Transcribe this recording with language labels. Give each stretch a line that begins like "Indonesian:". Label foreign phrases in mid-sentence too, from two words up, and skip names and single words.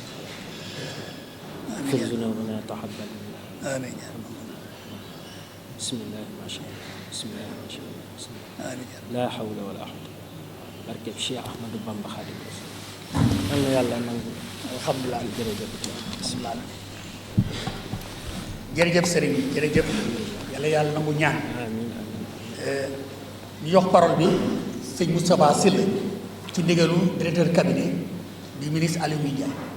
Arabic: اغفر ذنوبنا تقبل منا آمين بسم الله ما شاء الله بسم الله ما شاء الله بسم الله آمين لا حول ولا قوة
Wolof: barkeb Cheikh Ahmadou Bamba Khadim Rasul yàlla yàlla nangu
Arabic: alhamdulilah
Wolof: jërëjëf bismillah jërëjëf sëriñ bi jërëjëf yàlla yàlla nangu ñaan
Arabic: آمين آمين
Wolof: ñu jox parole bi sëñ Moustapha Sylla ci ndigalu
French: directeur cabinet du ministre
Wolof: Aly Ngouille Ndiaye.